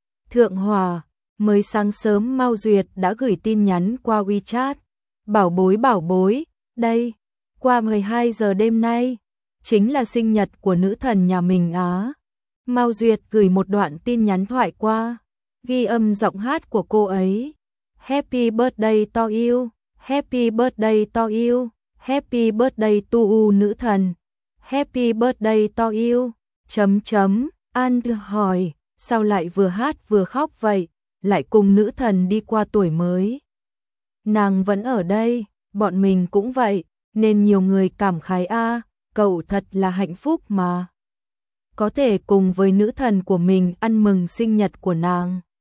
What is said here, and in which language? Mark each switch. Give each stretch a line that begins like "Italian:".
Vietnamese: Thượng Hòa, mới sáng sớm Mao Duyệt đã gửi tin nhắn qua WeChat. Bảo bối, đây, qua 12 giờ đêm nay, chính là sinh nhật của nữ thần nhà mình á. Mao Duyệt gửi một đoạn tin nhắn thoại qua, ghi âm giọng hát của cô ấy.
English: Happy birthday to you, happy birthday to you, happy birthday to you
Vietnamese: nữ thần,
English: happy birthday to you,
Vietnamese: chấm chấm. An được hỏi, sao lại vừa hát vừa khóc vậy? Lại cùng nữ thần đi qua tuổi mới. Nàng vẫn ở đây, bọn mình cũng vậy, nên nhiều người cảm khái a, cậu thật là hạnh phúc mà. Có thể cùng với nữ thần của mình ăn mừng sinh nhật của nàng.